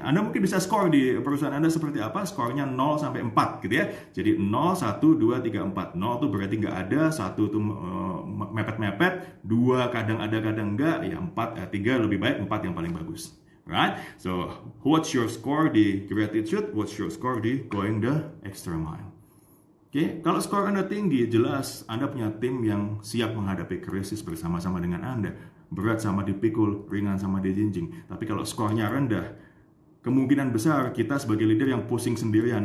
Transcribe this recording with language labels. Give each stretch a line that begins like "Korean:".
Indonesian: Anda mungkin bisa score di perusahaan Anda seperti apa? Skornya 0 sampai 4 gitu ya. Jadi 0, 1, 2, 3, 4. 0 tuh berarti nggak ada, 1 tuh mepet-mepet, 2 kadang ada kadang enggak, ya 4, 3 lebih baik, 4 yang paling bagus.
English: Right? So, what's your score
Indonesian: di
English: gratitude? What's your score
Indonesian: di
English: going the extra mile?
Indonesian: Oke, kalau skor Anda tinggi, jelas Anda punya tim yang siap menghadapi krisis bersama-sama dengan Anda. Berat sama dipikul, ringan sama dijinjing. Tapi kalau skornya rendah, kemungkinan besar kita sebagai leader yang pusing sendirian.